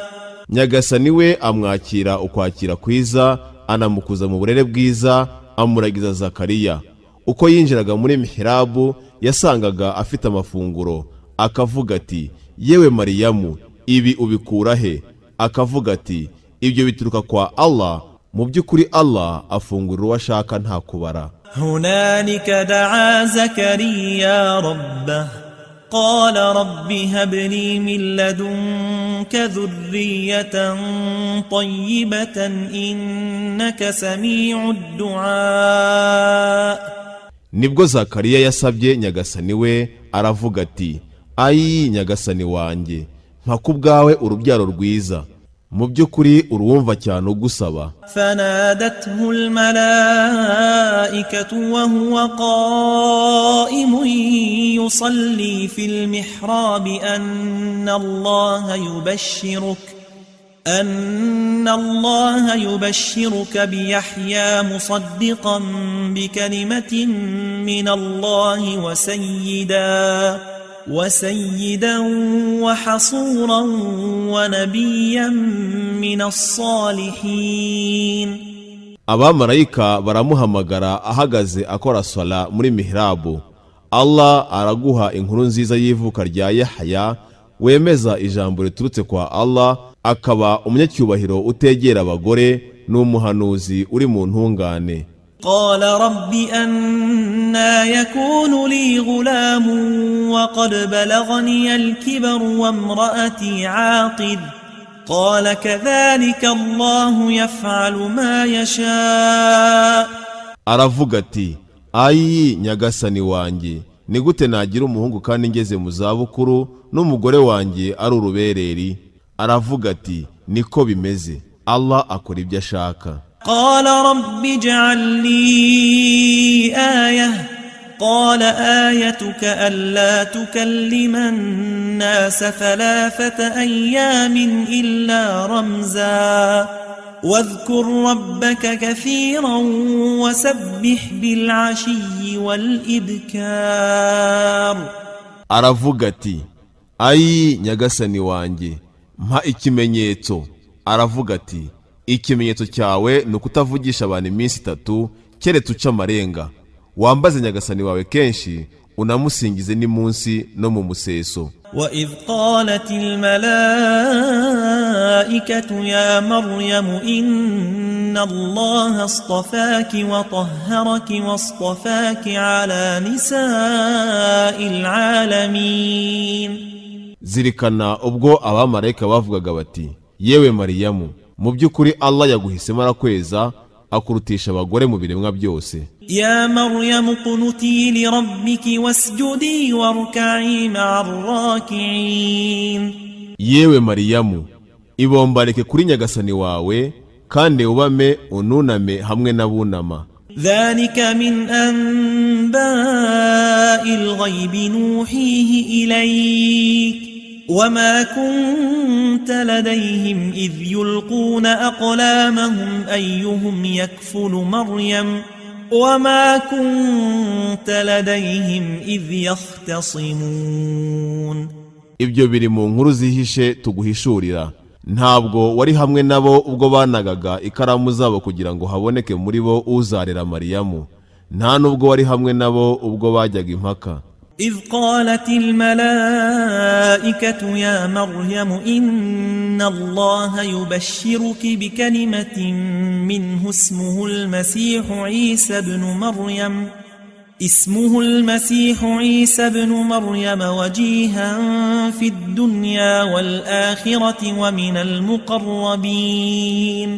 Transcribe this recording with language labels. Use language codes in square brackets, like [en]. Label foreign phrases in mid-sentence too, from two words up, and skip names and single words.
[rw] Nyagasani we amwakira ukwakira kwiza, anamukuza mu burere bwiza, amuragiza Zakariya. Uko yinjiraga muri mihrabu yasangaga afite amafunguro, akavuga ati yewe Mariyamu, ibi ubikura he? Akavuga ati ibyo bituruka kwa Allah, mu by'ukuri Allah afungurira uwo ashaka nta kubara. [ar] هنالك دعا زكريا ربه قال رب هب لي من لدنك ذرية طيبة إنك سميع الدعاء. [rw] Nibwo Zakariya yasabye Nyagasani we, aravuga ati ayi Nyagasani wanjye, mpa kubwawe urubyaro rwiza, mu by'ukuri uruwumva cyane ugusaba. [ar] فنادته الملائكة وهو قائم يصلي في المحراب أن الله يبشرك بيحيى مصدقا بكلمة من الله وسيدا وحصورا ونبيا من الصالحين. [rw] Abamarayika baramuhamagara ahagaze akora sala muri mihrabu. Allah araguha inkuru nziza y'ivuka rya Yahya, wemeza ijambo riturutse kwa Allah, akaba umunyacyubahiro utegera abagore n'umuhanuzi uri mu ntungane. [ar] قال رب أنا يكون لي غلام وقد بلغني الكبر وامرأتي عاقر قال كذلك الله يفعل ما يشاء. [rw] Aravuga ati ayi Nyagasani wanjye, ni gute nagira umuhungu kandi ngeze mu zabukuru n'umugore wanjye ari urubereri? Aravuga ati niko bimeze, Allah akora ibyo ashaka. [ar] قال رب اجعل لي آية قال آيتك ألا تكلم الناس 3 أيام إلا رمزا واذكر ربك كثيرا وسبح بالعشي والإبكار. [rw] Aravuga ati ayi Nyagasani wanjye, mpa ikimenyetso. Aravuga ati ikimenyetso cyawe ni ukutavugisha abantu iminsi 3 keretse uca amarenga. Wambaze Nyagasani wawe kenshi, unamusingize n'imunsi no mu museso. [ar] وإذ قالت الملائكة يا مريم إن الله اصطفاك وطهرك واصطفاك على نساء العالمين. [rw] Zirikana ubwo abamarayika bavugaga bati yewe Mariyamu, mu by'ukuri Allah yaguhisemo arakweza, akurutisha abagore mu biremwa byose. [ar] يا مريم قنتي لربك واسجدي واركعي مع الراكعين. [rw] Yewe Mariyamu, ibombareke kuri Nyagasani wawe kandi ubame ununame hamwe n'abunama. [ar] ذلك من أنباء الغيب نوحيه إليك وما كنت لديهم إذ يلقون أقلامهم أيهم يكفل مريم وما كنت لديهم إذ يختصمون. [rw] Ibyo biri mu nkuru zihishe tuguhishurira. Ntabwo wari hamwe nabo ubwo banagaga ikaramu zabo kugira ngo haboneke muri bo uzarera Mariyamu. Nta nubwo wari hamwe nabo ubwo bajyaga impaka. [ar] إذ قالت الملائكة يا مريم إن الله يبشرك بكلمة منه اسمه المسيح عيسى بن مريم وجيها في الدنيا والآخرة ومن المقربين.